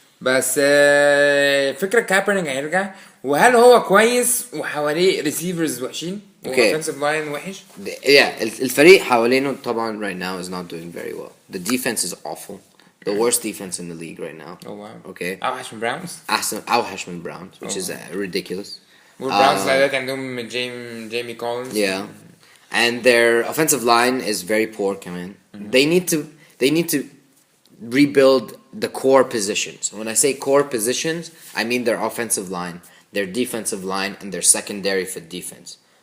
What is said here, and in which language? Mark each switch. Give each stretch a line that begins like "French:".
Arabic: بس فكرة كابرنيك هيرجع وهل هو كويس وحواليه ريسيفرز وحشين وأوفنسيف لاين وحش؟
English: Yeah,
Arabic: الفريق حوالينه طبعا
English: right now is not doing very well. The defense is awful. The worst defense in the league right now. Oh wow. Okay.
Arabic: أوحش من براونز؟ أوحش من
English: Browns, which is ridiculous.
Arabic: والبراونز دلوقتي عندهم جيمي كولينز.
English: Yeah. And their offensive line is very poor كمان. They need to rebuild the core positions. When I say core positions, I mean their offensive line, their defensive line, and their secondary for defense.